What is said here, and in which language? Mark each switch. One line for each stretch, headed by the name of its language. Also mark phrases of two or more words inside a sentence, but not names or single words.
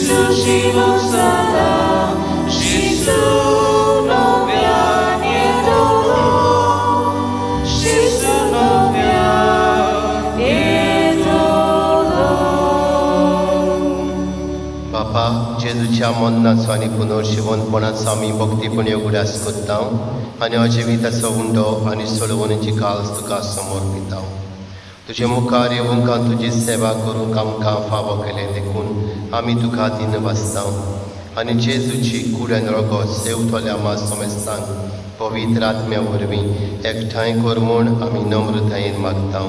Konkani: siłą sala, Jezu novia niedolo, Jezu novia niedolo. बापा जेजूच्या मन्नाचो आनी पुनर्शिवनपणाचो आमी भक्तीपणे उगडास कोत्ता आनी अजिविताचो उंडो आनी सोडवणीची काल्स तुका समर्पिता. तुजे मुखार येवंक तुजी सेवा करूंक आमकां फावो केलें देखून आमी तुका दिन वाचता आनी जेजूची कूड आनी रगत सेवतोल्या आमा समेस्तांक पवित्र आत्म्या वरवीं एकठांय कर म्हूण आमी नम्रतायेन मागता.